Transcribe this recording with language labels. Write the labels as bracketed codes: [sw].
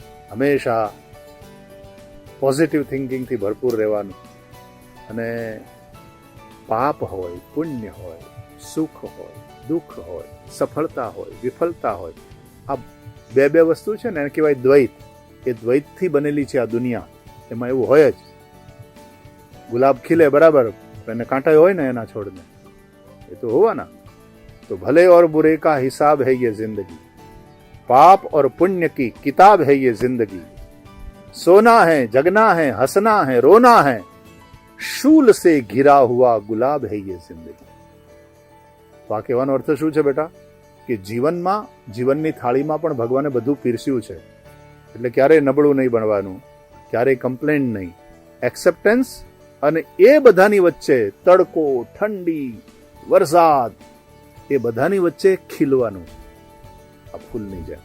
[gu] હંમેશા પોઝિટિવ થિંકિંગથી ભરપૂર રહેવાનું, અને પાપ હોય, પુણ્ય હોય, સુખ હોય, દુઃખ હોય, સફળતા હોય, વિફળતા હોય, આ બે વસ્તુ છે ને એને કહેવાય દ્વૈત. એ દ્વૈતથી બનેલી છે આ દુનિયા. એમાં એવું હોય જ, ગુલાબ ખીલે બરાબર, એને કાંટા હોય ને એના છોડને, એ તો હોવાના. [hi] तो भले और बुरे का हिसाब है ये जिंदगी, पाप और पुण्य की किताब है ये जिंदगी, सोना है, जगना है, हंसना है, रोना है, शूल से घिरा हुआ गुलाब है ये जिंदगी. [gu] તો આ કહેવાનો અર્થ શું છે બેટા? કે જીવનમાં, જીવનની થાળીમાં પણ ભગવાને બધું પીરસ્યું છે. એટલે ક્યારેય નબળું નહીં બનવાનું, ક્યારેય કમ્પ્લેન નહીં, એક્સેપ્ટન્સ. અને એ બધાની વચ્ચે તડકો, ઠંડી, વરસાદ, એ બધાની વચ્ચે ખીલવાનું, આ ફૂલની જેમ.